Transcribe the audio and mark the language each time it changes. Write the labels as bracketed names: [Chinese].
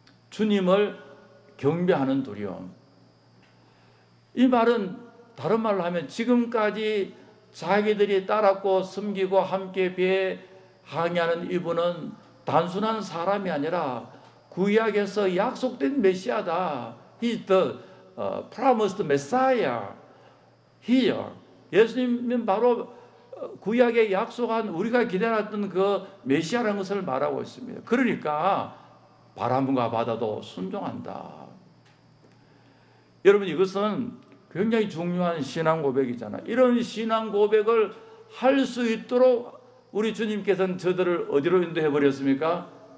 [Korean] 주님을 경배하는 두려움. 이 말은 다른 말로 하면 지금까지 자기들이 따랐고 섬기고 함께 배에 항해하는 이분은 단순한 사람이 아니라 구약에서 약속된 메시아다. [English] He's the promised Messiah here. [Korean] 예수님은 바로 구약에 약속한 우리가 기다렸던 그 메시아라는 것을 말하고 있습니다. 그러니까 바람과 바다도 순종한다. 여러분, 이것은 굉장히 중요한 신앙 고백이잖아요. 이런 신앙 고백을 할 수 있도록 우리 주님께서는 저들을 어디로 인도해 버렸습니까?